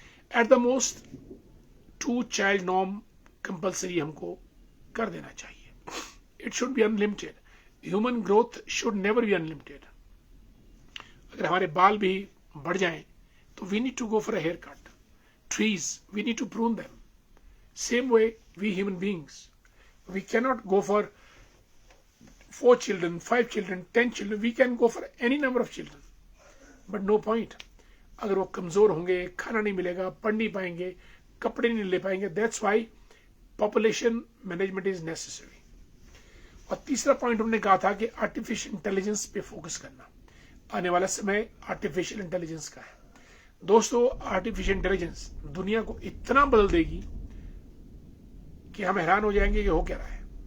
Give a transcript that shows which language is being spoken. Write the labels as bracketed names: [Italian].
[English] at the most 2 child norm compulsory [Hindi] हमको कर देना चाहिए। [English] It should be unlimited. Human growth should never be unlimited. [Hindi] अगर हमारे बाल भी बढ़ जाएं तो [English] We need to go for a haircut. Trees, we need to prune them. Same way, we human beings, we cannot go for 4 children, 5 children, 10 children. We can go for any number of children, but no point. [Hindi] अगर वो कमजोर होंगे, खाना नहीं मिलेगा, पढ़ नहीं पाएंगे, कपड़े नहीं ले पाएंगे। [English] That's why population management is necessary. [Hindi] और तीसरा पॉइंट हमने कहा था कि आर्टिफिशियल इंटेलिजेंस पे फोकस करना। आने वाला समय आर्टिफिशियल इंटेलिजेंस का है दोस्तों। आर्टिफिशियल इंटेलिजेंस दुनिया को इतना बदल देगी कि हम हैरान हो जाएंगे कि हो क्या रहा है।